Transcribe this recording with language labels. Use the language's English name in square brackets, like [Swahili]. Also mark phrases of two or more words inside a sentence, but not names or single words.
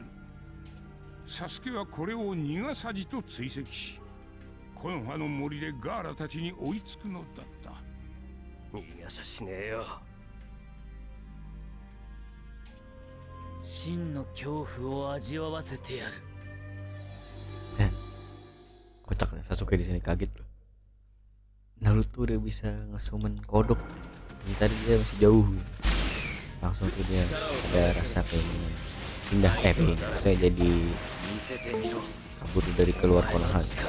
[Japanese] サスケはこれを逃がさじと追跡し、コノハの森でガーラたちに追いつくのだった。逃がしゃしねえよ。真の恐怖を味わわせてやる。 [Indonesian] Kocak nih Sasuke di sini kaget loh. Naruto udah bisa ngesummon kodok. Ini tadi dia masih jauh. Langsung tuh dia ada rasa pengen pindah pengen saya jadi kabur dari keluar Konoha.